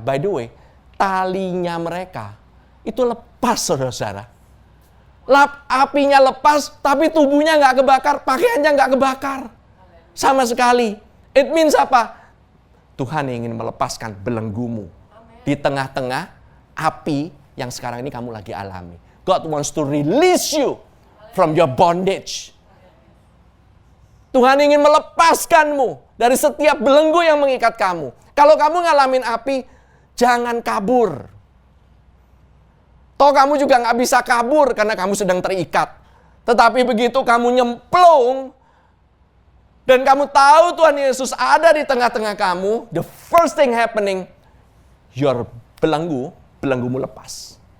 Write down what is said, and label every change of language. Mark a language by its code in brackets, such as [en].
[en] By the way, [id] talinya mereka itu lepas, saudara-saudara. Apinya lepas, tapi tubuhnya nggak kebakar, pakaiannya nggak kebakar. Sama sekali. [en] It means [id] apa? Tuhan ingin melepaskan belenggumu di tengah-tengah api yang sekarang ini kamu lagi alami. [en] God wants to release you from your bondage. [id] Tuhan ingin melepaskanmu dari setiap belenggu yang mengikat kamu. Kalau kamu ngalamin api, jangan kabur. Toh kamu juga nggak bisa kabur karena kamu sedang terikat. Tetapi begitu kamu nyemplung dan kamu tahu Tuhan Yesus ada di tengah-tengah kamu, [en] the first thing happening, your [id] belenggumu lepas.